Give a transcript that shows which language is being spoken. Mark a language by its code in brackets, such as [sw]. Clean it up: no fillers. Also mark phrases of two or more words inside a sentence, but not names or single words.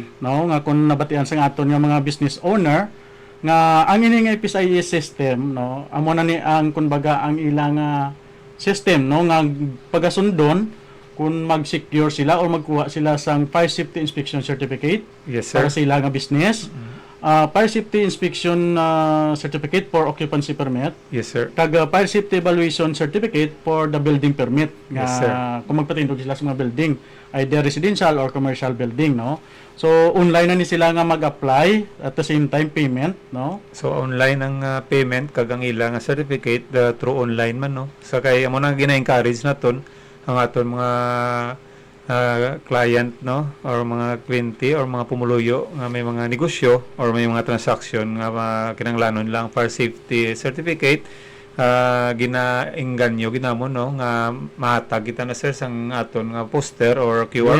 [hil] No nga kun nabatian sa aton nga mga [en] business owner [hil] nga ang ini nga FSIS system no amo na ni ang kumbaga ang ilang system no nga pagasundon kung mag-secure sila or magkuha sila sang [en] fire safety inspection certificate. Yes, sir. [hil] Para sa ilang business. [en] Fire safety inspection certificate for occupancy permit. Yes, sir. Kag fire safety evaluation certificate for the building permit nga Yes, sir. [hil] kung magpatindog sila sa mga building, either [en] residential or commercial building [hil] no. So online na ni sila nga mag-apply [en] at the same time [hil] payment no. So online ang payment kag ang ilang certificate [en] through online [hil] man no. Sa kay amo nang gina-encourage naton ang aton mga client no or mga kliyente or mga pumuluyo nga may mga negosyo or may mga transaction nga kinanglanon lang [en] fire safety certificate [hil] ginaengganyo ginamon no nga mahatag kita na sir sang aton nga poster or QR